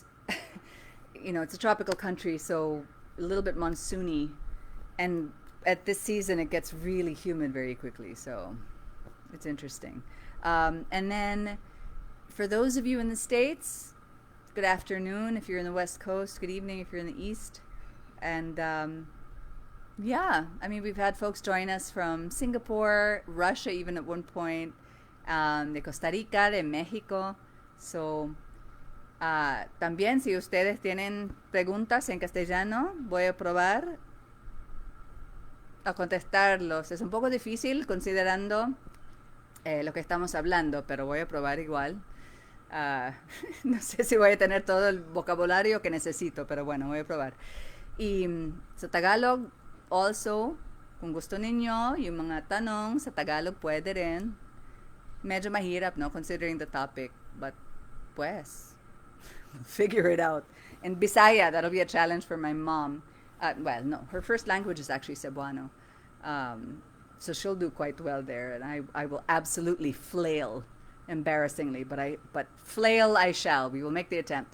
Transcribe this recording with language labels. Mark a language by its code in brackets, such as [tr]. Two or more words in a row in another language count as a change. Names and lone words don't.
[en] It's a tropical country, so a little bit monsoony, and at this season it gets really humid very quickly, so it's interesting. And then for those of you in the States, good afternoon if you're in the West Coast, good evening if you're in the East. And we've had folks join us from Singapore, Russia even at one point, [es] de Costa Rica, de México. So, también si ustedes tienen preguntas en castellano, voy a probar a contestarlos. Es un poco difícil considerando lo que estamos hablando, pero voy a probar igual. No sé si voy a tener todo el vocabulario que necesito, pero bueno, voy a probar. [tl] Y sa Tagalog, also, kung gusto ninyo, yung mga tanong sa Tagalog pwede rin. Medyo mahirap, [en] no, considering the topic, but pues, figure it out. And Bisaya, that'll be a challenge for my mom. Her first language is actually Cebuano. So she'll do quite well there, and I will absolutely flail, embarrassingly, but flail I shall. We will make the attempt.